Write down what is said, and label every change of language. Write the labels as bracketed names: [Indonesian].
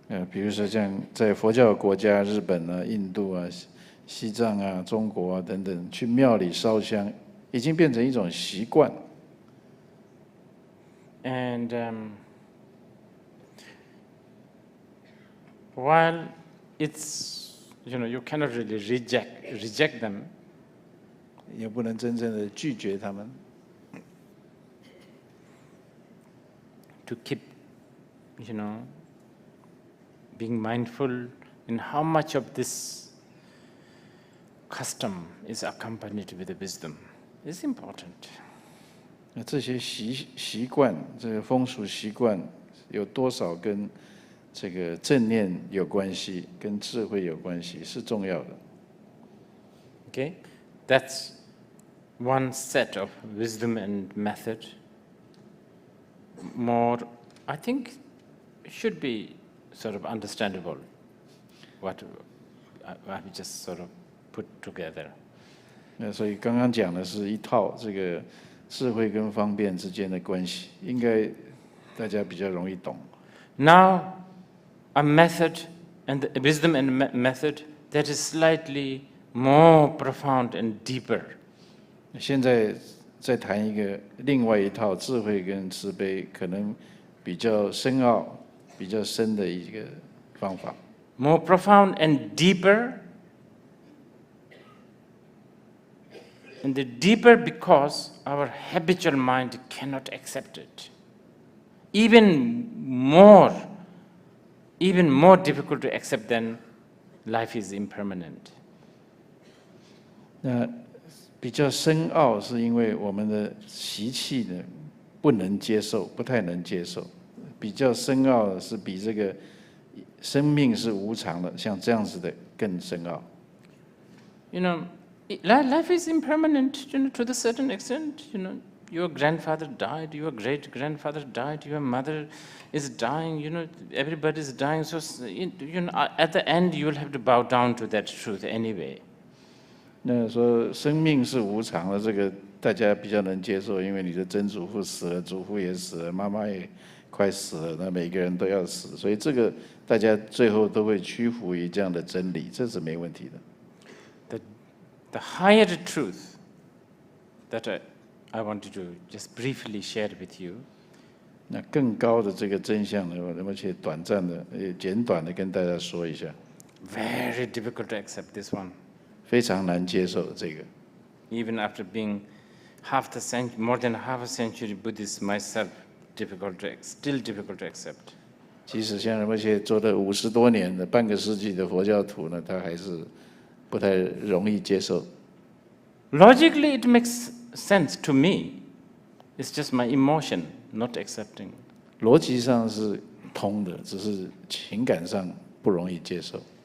[Chinese] 比如说像在佛教国家，日本啊、印度啊、西藏啊、中国啊等等，去庙里烧香，已经变成一种习惯。 [English] And while it's, you cannot really reject them, [Chinese] 也不能真正的拒绝他们。 [English] To keep, being mindful in how much of this custom is accompanied with the wisdom is important. [Chinese] 那这些习惯，这个风俗习惯，有多少跟这个正念有关系，跟智慧有关系，是重要的。 [English] Okay, that's one set of wisdom and method. More, I think, should be sort of understandable. What I just sort of put together. [Chinese] 那所以刚刚讲的是一套这个智慧跟方便之间的关系，应该大家比较容易懂。 [English] Now, a method and the wisdom and method that is slightly more profound and deeper. [Chinese] 现在再谈一个另外一套智慧跟慈悲，可能比较深奥、比较深的一个方法。 [English] More profound and deeper. And the deeper because our habitual mind cannot accept it. Even more difficult to accept than life is impermanent. [Chinese] 那比较深奥，是因为我们的习气呢不能接受，不太能接受。比较深奥的是比这个生命是无常的，像这样子的更深奥。 [English] Life is impermanent, to the certain extent. Your grandfather died, your great-grandfather died, your mother is dying. Everybody is dying. So, at the end, you will have to bow down to that truth anyway. [Chinese] 那说生命是无常的，这个大家比较能接受，因为你的曾祖父死了，祖父也死了，妈妈也快死了，那每个人都要死，所以这个大家最后都会屈服于这样的真理，这是没问题的。 [English] The higher truth that I wanted to just briefly share with you. [Chinese] 那更高的这个真相呢，我而且短暂的、简短的跟大家说一下。 [English] Very difficult to accept this one. [Chinese] 非常难接受的这个。 [English] Even after being more than half a century Buddhist myself, still difficult to accept. [Chinese] 即使像那些做了50多年的半个世纪的佛教徒呢，他还是不太容易接受。 [English] Logically, it makes sense to me. It's just my emotion not accepting. [Chinese] 逻辑上是通的，只是情感上不容易接受。